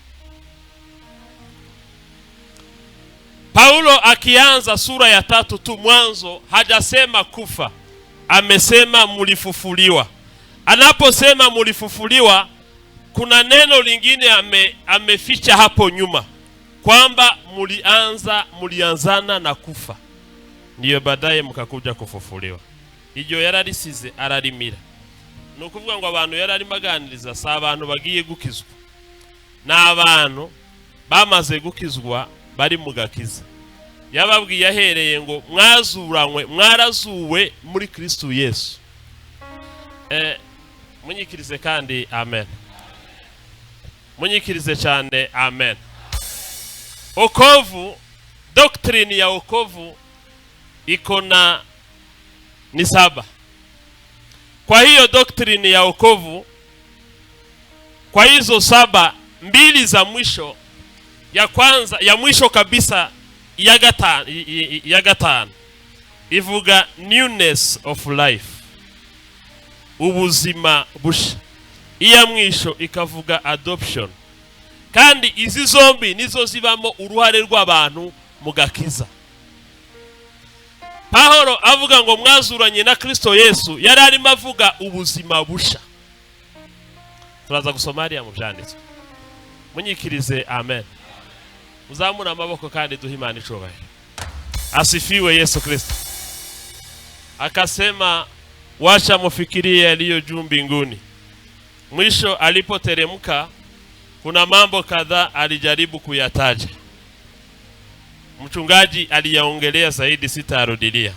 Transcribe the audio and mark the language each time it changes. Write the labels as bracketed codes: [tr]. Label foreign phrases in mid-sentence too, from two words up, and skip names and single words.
[sw] Paulo akianza sura ya 3 tu mwanzo hajasema kufa, amesema mulifufuliwa. Anaposema mulifufuliwa, kuna neno lingine ameficha hapo nyuma kwamba mulianzana na kufa, ndiyo baadaye mkakuja kufufuliwa. [rw] Iryo yararisize ararimira. Nukuvuga ngo abantu yarari maganiriza sa abantu bagiye gukizwa, na abantu bamaze gukizwa bari mugakiza. Yababwiye ahereye ngo mwarazuwe muri Kristo Yesu. Munyikirize kandi amen. Munyikirize cyane amen. [sw] Okovu, doctrine ya okovu ikona ni 7. Kwa hiyo doctrine ya okovu, kwa hizo 7, 2 za mwisho, ya kwanza ya mwisho kabisa [rw] ya gatanu ivuga [en] newness of life, [rw] ubuzima busha. Iya mwisho ikavuga adoption. Kandi izi zombi nizo zibamo uruhare rw'abantu mugakiza. Paulo avuga ngo mwazuranye na Kristo Yesu, yari arimo avuga ubuzima busha. Turaza gusoma ariya mu byanditswe. Munyikirize amen. Uzamura amaboko kandi duhe Imana icubahiro. [sw] Asifiwe Yesu Kristo. Akasema wacha mufikirie yaliyo juu mbinguni. Mwisho alipoteremka kuna mambo kadhaa alijaribu kuyataja. Mchungaji aliyaongelea zaidi, sitarudilia.